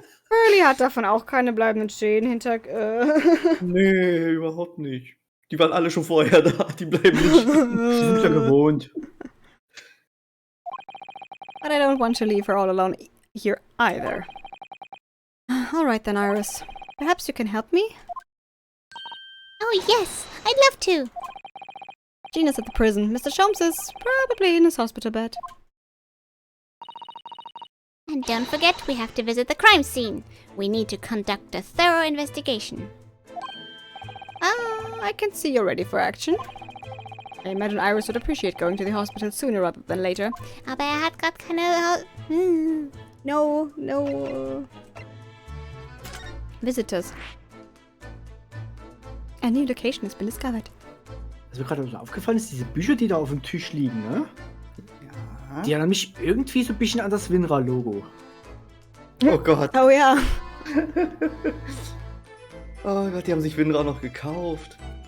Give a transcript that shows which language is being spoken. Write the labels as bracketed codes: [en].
[de] Hurley hat davon auch keine bleibenden Schäden hinter... Nee, überhaupt nicht. Die waren alle schon vorher da. Die bleiben nicht. Die sind ja gewohnt. [en] But I don't want to leave her all alone here either. Alright then, Iris. Perhaps you can help me? Oh yes, I'd love to. Gina's at the prison. Mr. Sholmes is probably in his hospital bed. And don't forget, we have to visit the crime scene. We need to conduct a thorough investigation. I can see you're ready for action. I imagine Iris would appreciate going to the hospital sooner rather than later. [de] Aber hat grad keine... [en] No. Visitors. A new location has been discovered. [de] Was mir gerade aufgefallen ist, diese Bücher, die da auf dem Tisch liegen, ne? Ja. Die erinnern mich irgendwie so ein bisschen an das WinRAR-Logo. Oh Gott. Oh ja. Oh Gott, die haben sich WinRAR noch gekauft.